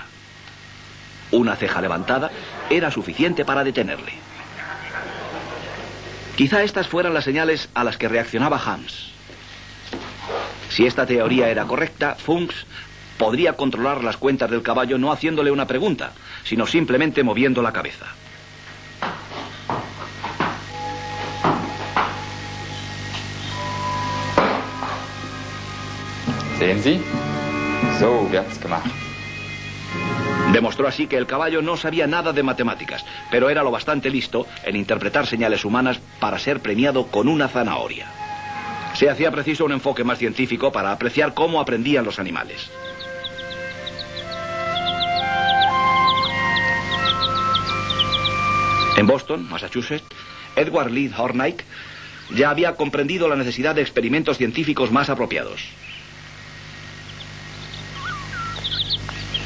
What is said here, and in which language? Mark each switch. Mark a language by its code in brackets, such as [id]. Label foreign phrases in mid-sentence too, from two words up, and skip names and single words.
[es] Una ceja levantada era suficiente para detenerle. Quizá estas fueran las señales a las que reaccionaba Hans. Si esta teoría era correcta, Funks podría controlar las cuentas del caballo no haciéndole una pregunta, sino simplemente moviendo la cabeza. [de] Sehen Sie? So wird's gemacht. [es] Demostró así que el caballo no sabía nada de matemáticas, pero era lo bastante listo en interpretar señales humanas para ser premiado con una zanahoria. Se hacía preciso un enfoque más científico para apreciar cómo aprendían los animales. En Boston, Massachusetts, Edward Lee Hornike ya había comprendido la necesidad de experimentos científicos más apropiados.